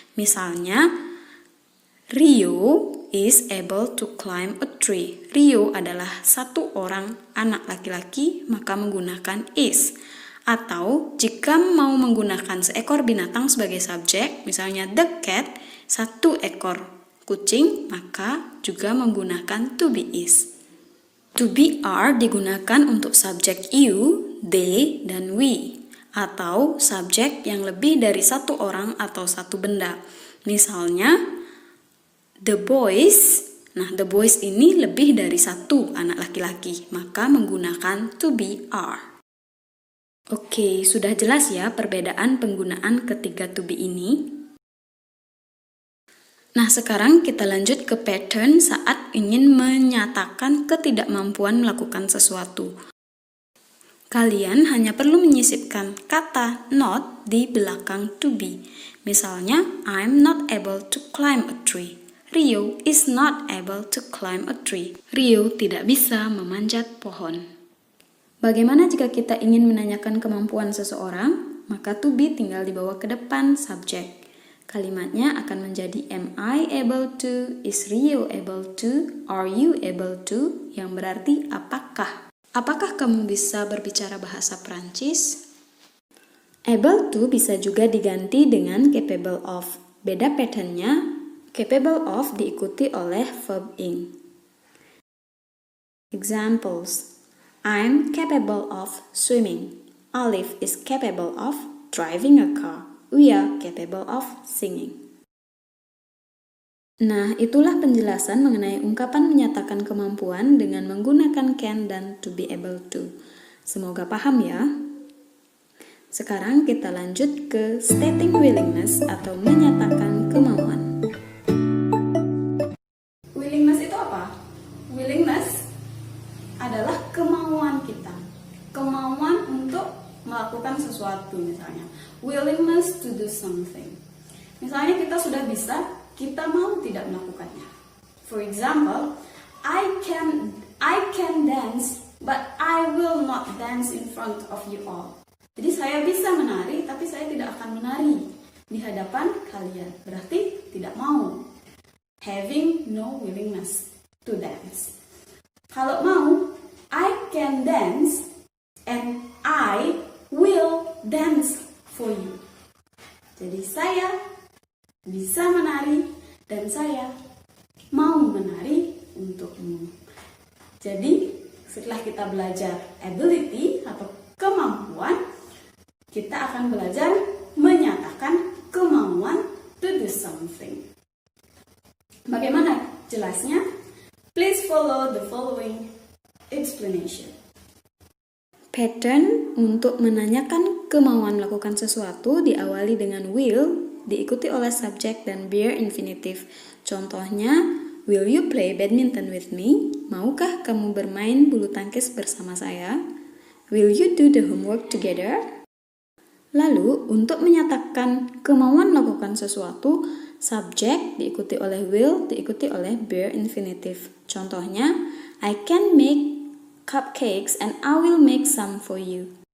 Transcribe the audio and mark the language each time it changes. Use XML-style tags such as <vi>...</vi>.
<id>Misalnya,</id> <en>Rio is able to climb a tree.</en> <id>Rio adalah satu orang anak laki-laki, maka menggunakan is. Atau jika mau menggunakan seekor binatang sebagai subjek, misalnya</id> <en>the cat,</en> <id>satu ekor kucing, maka juga menggunakan to be is. To be are digunakan untuk subjek you, they, dan we. Atau subjek yang lebih dari satu orang atau satu benda. Misalnya,</id> <en>the boys,</en> <id>nah the boys ini lebih dari satu anak laki-laki, maka menggunakan to be are. Oke, sudah jelas ya perbedaan penggunaan ketiga to be ini? Nah, sekarang kita lanjut ke pattern saat ingin menyatakan ketidakmampuan melakukan sesuatu. Kalian hanya perlu menyisipkan kata not di belakang to be. Misalnya,</id> <en>I'm not able to climb a tree. Rio is not able to climb a tree.</en> <id>Rio tidak bisa memanjat pohon. Bagaimana jika kita ingin menanyakan kemampuan seseorang? Maka to be tinggal dibawa ke depan subjek. Kalimatnya akan menjadi</id> <en>am I able to,</en> <id>is Rio able to, are you able to, yang berarti apakah. Apakah kamu bisa berbicara bahasa Prancis? Able to bisa juga diganti dengan capable of. Beda patternnya, capable of diikuti oleh verb ing.</id> <en>Examples: I'm capable of swimming. Olive is capable of driving a car. We are capable of singing.</en> <id>Nah, itulah penjelasan mengenai ungkapan menyatakan kemampuan dengan menggunakan can dan to be able to. Semoga paham ya. Sekarang kita lanjut ke</id> <en>stating willingness</en> <id>atau menyatakan kemauan. Willingness itu apa? Willingness adalah kemauan kita. Kemauan untuk melakukan sesuatu misalnya.</id> <en>Willingness to do something.</en> <id>Misalnya kita sudah bisa, kita mau tidak melakukannya.</id> <en>For example, I can dance, but I will not dance in front of you all.</en> <id>Jadi saya bisa menari, tapi saya tidak akan menari di hadapan kalian. Berarti tidak mau.</id> <en>Having no willingness to dance.</en> <id>Kalau mau,</id> <en>I can dance and I will dance for you.</en> <id>Jadi saya bisa menari dan saya mau menari untukmu. Jadi setelah kita belajar ability atau kemampuan, kita akan belajar menyatakan kemauan</id> <en>to do something.</en> <id>Bagaimana jelasnya?</id> <en>Please follow the following explanation.</en> <id>Pattern untuk menanyakan kemauan melakukan sesuatu diawali dengan will, diikuti oleh subjek dan bare infinitive. Contohnya,</id> <en>will you play badminton with me?</en> <id>Maukah kamu bermain bulu tangkis bersama saya?</id> <en>Will you do the homework together?</en> <id>Lalu, untuk menyatakan kemauan melakukan sesuatu, subjek diikuti oleh will, diikuti oleh bare infinitive. Contohnya,</id> <en>I can make cupcakes and I will make some for you.</en>